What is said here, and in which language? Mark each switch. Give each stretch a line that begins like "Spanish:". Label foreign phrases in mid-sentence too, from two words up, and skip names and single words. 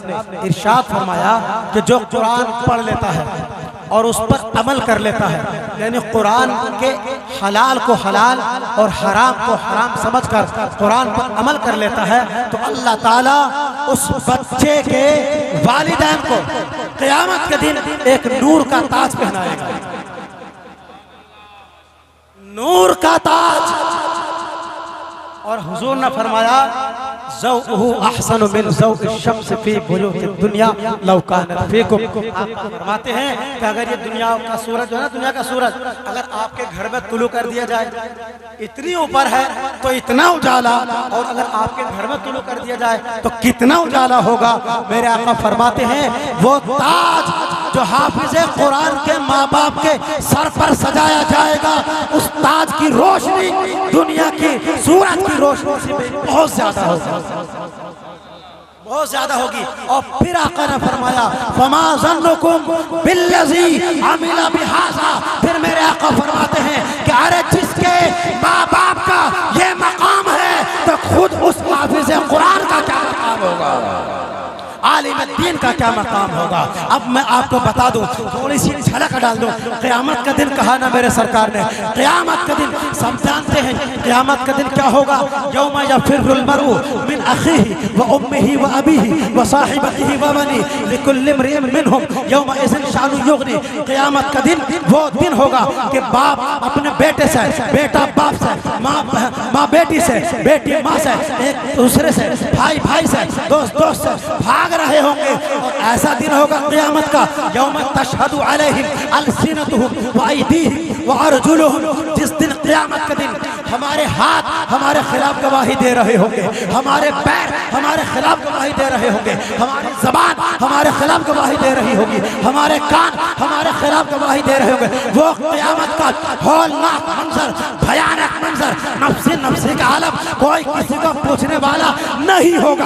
Hindi: इरशाद फरमाया कि जो कुरान पढ़ लेता है और उस पर अमल कर लेता है, यानी कुरान के हलाल को हलाल और हराम को हराम समझकर कुरान पर अमल कर लेता है, तो अल्लाह ताला उस बच्चे के वालिदैन को क़यामत के दिन एक नूर का ताज पहनाएगा, नूर का ताज। और हुजूर ने फरमाया
Arabic: ضوءه أحسن من ضوء الشمس في بيوت الدنيا لو كانت فيكم.
Hindi: आप फरमाते हैं कि अगर ये दुनिया का सूरज है ना, दुनिया का सूरज अगर आपके घर में तुलू कर दिया जाए, इतनी ऊपर है तो इतना उजाला, और अगर आपके घर में तुलू कर दिया जाए तो कितना उजाला होगा। मेरे आका फरमाते हैं वो ताज जो हाफिज़ कुरान के माँ बाप के सर पर सजाया जाएगा, उस ताज की रोशनी दुनिया की सूरज की रोशनी से बहुत ज्यादा होगी, बहुत ज्यादा होगी। और फिर आका ने फरमाया
Arabic: فما ظنكم بالذي عمل بهذا.
Hindi: फिर मेरे आका फरमाते हैं कि अरे जिसके माँ बाप का ये मकाम है तो खुद उस हाफिज़ कुरान का क्या मकाम होगा, आलिम दीन का क्या मकाम होगा। अब मैं आपको बता दूं, थोड़ी सी झलक डाल दूं। क़यामत का दिन कहा ना मेरे सरकार ने, क़यामत का दिन सब जानते हैं। क़यामत का दिन क्या होगा,
Arabic: يوم يفر المرء من أخيه وأمه وأبيه وصاحبته وبنيه لكل امرئ منهم يومئذ شأن يغني.
Hindi: क़यामत का दिन वो दिन होगा कि बाप अपने बेटे से, बेटा बाप से, माँ बेटी से, बेटी माँ से, एक दूसरे से, भाई भाई से, दोस्त दोस्त से भाग रहे होंगे होंगे और ऐसा दिन होगा क़यामत का,
Arabic: يوم تشهد عليهم ألسنتهم وأيديهم وأرجلهم,
Hindi: जिस दिन क़यामत का दिन हमारे हाथ हमारे खिलाफ गवाही दे रहे होंगे, हमारे पैर हमारे खिलाफ गवाही दे रहे होंगे, हमारी ज़बान हमारे खिलाफ गवाही दे रही होगी, हमारे कान हमारे खिलाफ गवाही दे रहे होंगे। वो क़यामत का हौलनाक मंजर, भयानक मंजर, नफ्सी नफ्सी का आलम, कोई किसी को पूछने वाला नहीं होगा।